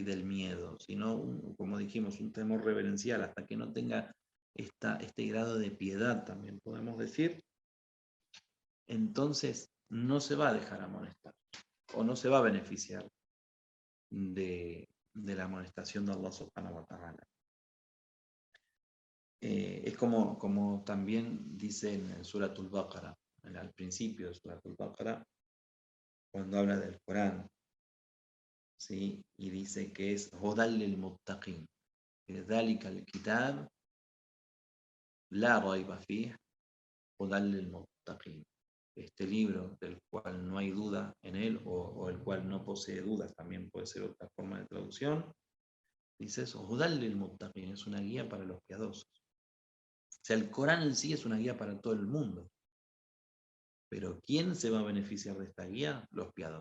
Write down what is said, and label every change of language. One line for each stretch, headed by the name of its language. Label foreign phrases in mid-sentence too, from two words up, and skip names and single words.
Spanish: Del miedo, sino, como dijimos, un temor reverencial, hasta que no tenga este grado de piedad, también podemos decir, entonces no se va a dejar amonestar, o no se va a beneficiar de la amonestación de
Arabic: الله سبحانه وتعالى.
Spanish: Es como también dice en Suratul Baqara, al principio de Suratul Baqara, cuando habla del Corán, ¿sí? Y dice que es
Arabic: هدى للمتقين ذلك الكتاب لا ريب فيه هدى للمتقين.
Spanish: Este libro del cual no hay duda en él, o el cual no posee dudas, también puede ser otra forma de traducción, dice eso,
Arabic: هدى للمتقين,
Spanish: es una guía para los piadosos. O sea, el Corán en sí es una guía para todo el mundo. Pero ¿quién se va a beneficiar de esta guía?